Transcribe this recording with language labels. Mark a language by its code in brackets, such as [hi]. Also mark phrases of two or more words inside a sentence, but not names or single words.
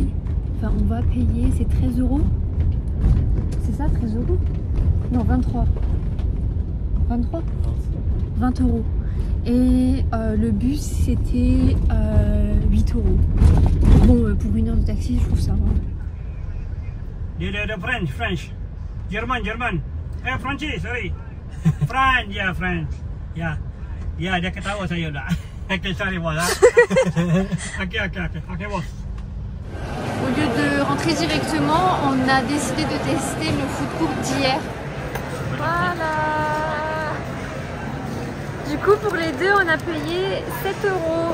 [fr] Enfin, on va payer, c'est 13 €. C'est ça, 13 €? Non, 23. 23 20 €. Et le bus, c'était 8 €. Bon, pour 1 heure de taxi, je trouve ça va. [en] French. German. French, sorry. French, ya, French. [ms] Ya, dia ketawa saya dah. [en] Okay, sorry, [ms] boss. [en] Okay, boss. [fr] Au lieu de rentrer directement, on a décidé de tester le [en] food court [fr] d'hier. Voilà. Du coup, pour les deux, on a payé 7 €.